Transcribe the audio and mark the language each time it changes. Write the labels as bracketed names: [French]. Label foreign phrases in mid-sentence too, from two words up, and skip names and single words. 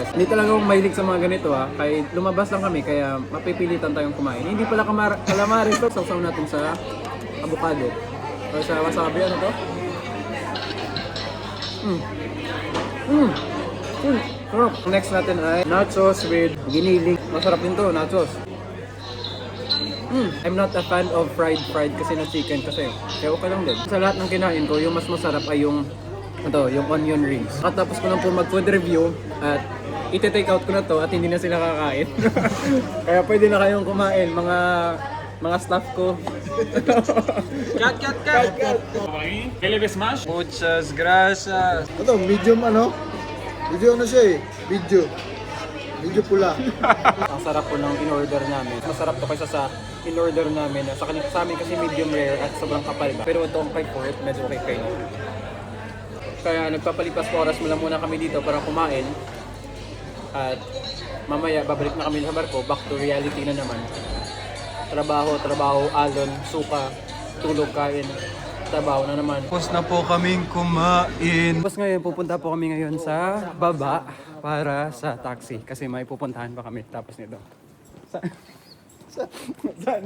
[Filipino] Hindi talaga akong mahilig sa mga ganito ha. Kahit lumabas lang kami kaya mapipilitan tayong kumain. Hindi pala calamares to. Sawsaw natin sa avocado. O sa wasabi, ano to? Sarap. Next natin ay nachos with giniling. Masarap din to, nachos. [English] I'm not a fan of fried [Filipino] kasi na chicken kasi. Kaya okay lang din. Sa lahat ng kinain ko, yung mas masarap ay yung yung onion rings. At tapos ko lang po mag- [English] food review [Filipino] at iti-take out ko na to at hindi na sila kakain. Kaya pwede na kayong kumain, mga staff ko. Cut! [Spanish] ¿Qué le ves más? Muchas gracias. [Filipino] Ito, medium ano? Video ano siya eh? Video pula. Ang sarap po ng in-order namin. Masarap to kaysa sa in-order namin. Sa amin kasi [English] medium rare [Filipino] at sobrang kapal ba. Pero ito ang kay Fort, medyo okay na. Kaya nagpapalipas po oras muna kami dito para kumain. At mamaya babalik na kami sa barko, [English] back to reality [Filipino] na naman. Trabaho, alon, suka, tulog, kain. Trabaho na naman. Tapos na po kaming kumain. Tapos ngayon, pupunta po kami ngayon sa baba para sa taxi. Kasi may pupuntahan pa kami tapos nito. Saan?